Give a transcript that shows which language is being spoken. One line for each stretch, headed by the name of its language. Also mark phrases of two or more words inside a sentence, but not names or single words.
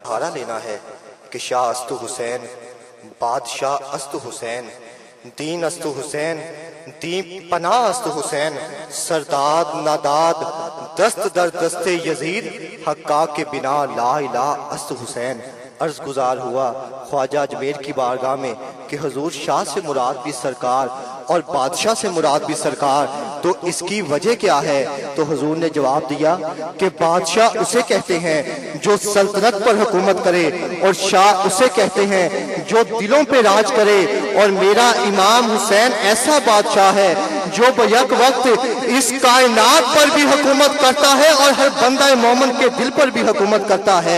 Urdu: سہارا لینا ہے کہ
Persian: شاہ است حسین، بادشاہ است حسین، دین است حسین، دین پناہ است حسین، سرداد ناداد دست در دست یزید، حقا کے بنا لا الہ است حسین۔
Urdu: عرض گزار ہوا خواجہ اجمیر کی بارگاہ میں کہ حضور شاہ سے مراد بھی سرکار اور بادشاہ سے مراد بھی سرکار، تو اس کی وجہ کیا ہے؟ تو حضور نے جواب دیا کہ بادشاہ اسے کہتے ہیں جو سلطنت پر حکومت کرے، اور شاہ اسے کہتے ہیں جو دلوں پہ راج کرے، اور میرا امام حسین ایسا بادشاہ ہے جو بیک وقت اس کائنات پر بھی حکومت کرتا ہے اور ہر بندہ مومن کے دل پر بھی حکومت کرتا ہے۔